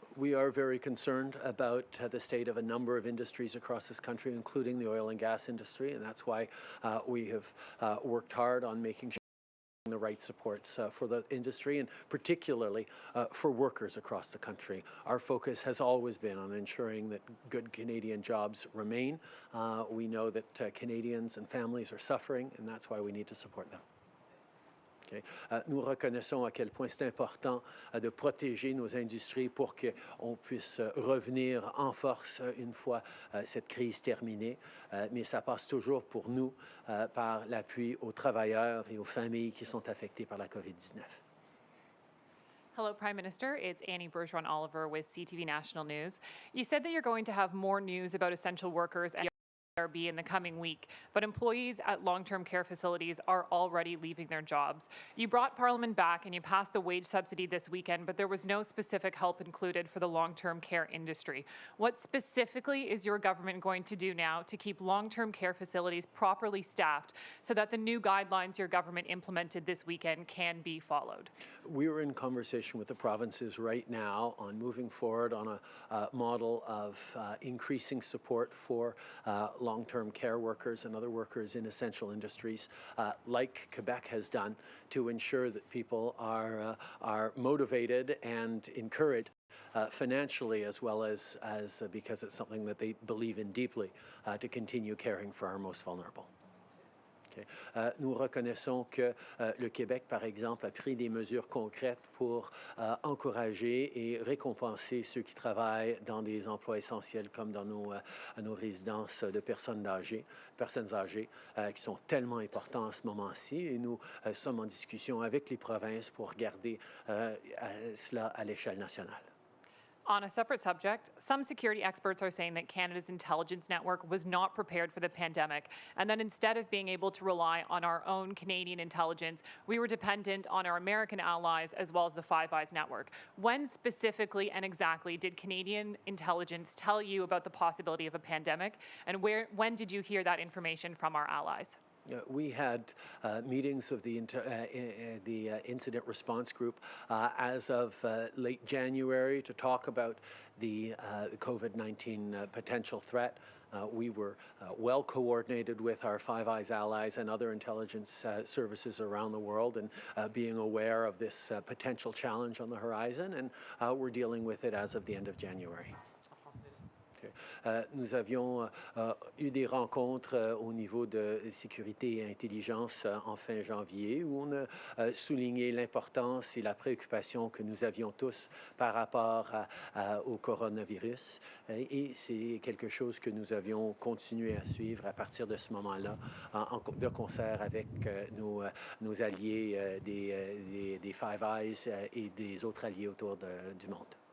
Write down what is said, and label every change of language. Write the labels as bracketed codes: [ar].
[en] We are very concerned about the state of a number of industries across this country, including the oil and gas industry, and that's why we have worked hard on making sure the right supports for the industry, and particularly for workers across the country. Our focus has always been on ensuring that good Canadian jobs remain. We know that Canadians and families are suffering, and that's why we need to support them. Okay. [fr] Nous reconnaissons à quel point c'est important de protéger nos industries pour qu'on puisse revenir en force une fois cette crise terminée. Mais ça passe toujours pour nous par l'appui aux travailleurs et aux familles qui sont affectées par la COVID-19. [en] Hello, Prime Minister. It's Annie Bergeron-Oliver with CTV National News. You said that you're going to have more news about essential workers and be in the coming week, but employees at long-term care facilities are already leaving their jobs. You brought Parliament back and you passed the wage subsidy this weekend, but there was no specific help included for the long-term care industry. What specifically is your government going to do now to keep long-term care facilities properly staffed so that the new guidelines your government implemented this weekend can be followed? We are in conversation with the provinces right now on moving forward on a model of increasing support for long-term care workers and other workers in essential industries, like Quebec has done, to ensure that people are motivated and encouraged financially, as well as because it's something that they believe in deeply, to continue caring for our most vulnerable. [fr] Nous reconnaissons que le Québec, par exemple, a pris des mesures concrètes pour encourager et récompenser ceux qui travaillent dans des emplois essentiels comme dans nos résidences de personnes âgées, qui sont tellement importants en ce moment-ci. Et nous sommes en discussion avec les provinces pour garder cela à l'échelle nationale. [en] On a separate subject, some security experts are saying that Canada's intelligence network was not prepared for the pandemic, and that instead of being able to rely on our own Canadian intelligence, we were dependent on our American allies as well as the Five Eyes network. When specifically and exactly did Canadian intelligence tell you about the possibility of a pandemic, and when did you hear that information from our allies? We had meetings of the incident response group as of late January to talk about the COVID-19 potential threat. We were well coordinated with our Five Eyes allies and other intelligence services around the world, and being aware of this potential challenge on the horizon, and we're dealing with it as of the end of January. [fr] Nous avions eu des rencontres au niveau de sécurité et intelligence en fin janvier où on a souligné l'importance et la préoccupation que nous avions tous par rapport au coronavirus. Et c'est quelque chose que nous avions continué à suivre à partir de ce moment-là, de concert avec nos alliés des Five Eyes et des autres alliés autour du monde.